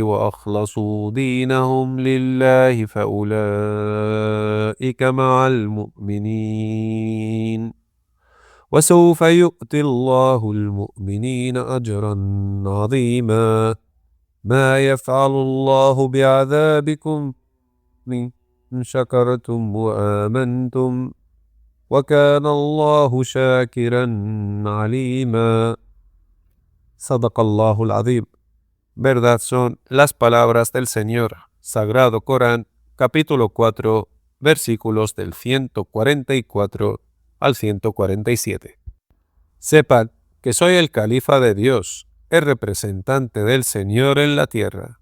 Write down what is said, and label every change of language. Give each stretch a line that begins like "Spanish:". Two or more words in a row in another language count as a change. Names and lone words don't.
Arabic: وأخلصوا دينهم لله فأولئك مع المؤمنين وسوف يؤتي الله المؤمنين أجرا عظيما ما يفعل الله بعذابكم إن شكرتم وآمنتم وكان الله شاكرا عليما. صدق الله العظيم.
Spanish: Verdad son las palabras del Señor. Sagrado Corán, capítulo 4, versículos del 144 al 147. Sepan que soy el califa de Dios, el representante del Señor en la tierra.